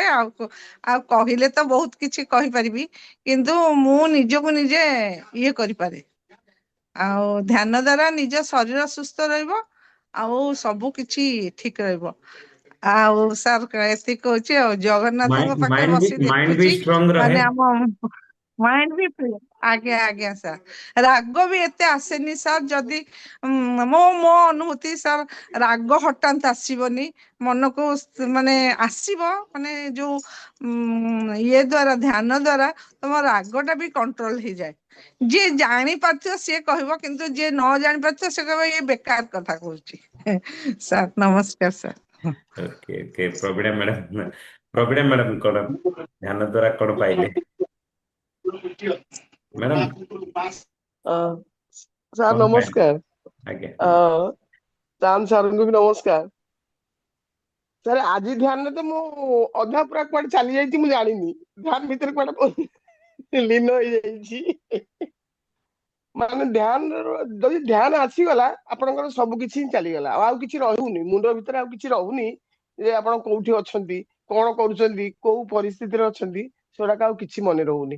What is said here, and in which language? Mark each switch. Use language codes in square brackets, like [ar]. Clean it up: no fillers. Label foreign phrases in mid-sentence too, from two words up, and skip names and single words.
[or] ଆଉ କହିଲେ ତ ବହୁତ କିଛି କହିପାରିବି, କିନ୍ତୁ ମୁଁ ନିଜକୁ ନିଜେ ଇଏ କରିପାରେ। ଆଉ ଧ୍ୟାନ ଦ୍ଵାରା ନିଜ ଶରୀର ସୁସ୍ଥ ରହିବ, ଆଉ ସବୁ କିଛି ଠିକ ରହିବ। ଆଉ ସାର୍ ଏତିକି କହୁଛି ଆଉ ଜଗନ୍ନାଥଙ୍କ ପାଖରେ ବସି ମାଇଣ୍ଡ ଭି ଦେଖୁଛି ଷ୍ଟ୍ରଙ୍ଗ ରହେ। ମାନେ ଆମ ମାଇଣ୍ଡ ବି free। ଆଜ୍ଞା ଆଜ୍ଞା ସାର୍ ରାଗ ବି ଏତେ ଆସେନି ସାର୍ ଯଦି ମୋ ଅନୁଭୂତି ସାର୍ ରାଗ ହଠାତ୍ ଆସିବନି ମନକୁ ମାନେ ଆସିବ ମାନେ ଯୋଉ ଇଏ ଦ୍ଵାରା ଧ୍ୟାନ ଦ୍ଵାରା ତମ ରାଗଟା ବି କଣ୍ଟ୍ରୋଲ ହେଇଯାଏ। ଯିଏ ଜାଣିପାରୁଥିବ ସିଏ କହିବ କିନ୍ତୁ ଯିଏ ନ ଜାଣିପାରୁଥିବ ସେ କହିବ ଇଏ ବେକାର କଥା କହୁଛି। ସାର୍ ନମସ୍କାର ସାର୍। ଓକେ ଓକେ ପ୍ରବୀଣା ମ୍ୟାଡାମ କଉଣ ଧ୍ୟାନ ଦ୍ଵାରା କଉଣ ପାଇଲେ ମ୍ୟାଡାମ ସାର୍ କଉଣ ପାଇଲେ ନମସ୍କାର। आज्ञा ଚାନ୍ଦ ସାର୍ଙ୍କୁ ବି ନମସ୍କାର। ସାର୍ ଆଜି ଧ୍ୟାନରେ ତ ମୁଁ ଅଧା ପୁରା କୁଆଡେ ଚାଲି ଯାଇଛି ମୁଁ ଜାଣିନି। ଧ୍ୟାନ ଭିତରେ କୁଆଡେ ଲୀନ ହେଇଯାଇଛି। ମାନେ ଧ୍ୟାନ ଯଦି ଧ୍ୟାନ ଆସିଗଲା ଆପଣଙ୍କର ସବୁ କିଛି ଚାଲିଗଲା ଆଉ କିଛି ରହୁନି ମୁଣ୍ଡ ଭିତରେ ଆଉ କିଛି ରହୁନି ଯେ ଆପଣ କୋଉଠି ଅଛନ୍ତି କଣ କରୁଛନ୍ତି କୋଉ ପରିସ୍ଥିତିରେ ଅଛନ୍ତି ସେଗୁଡାକ ଆଉ କିଛି ମନେ ରହୁନି।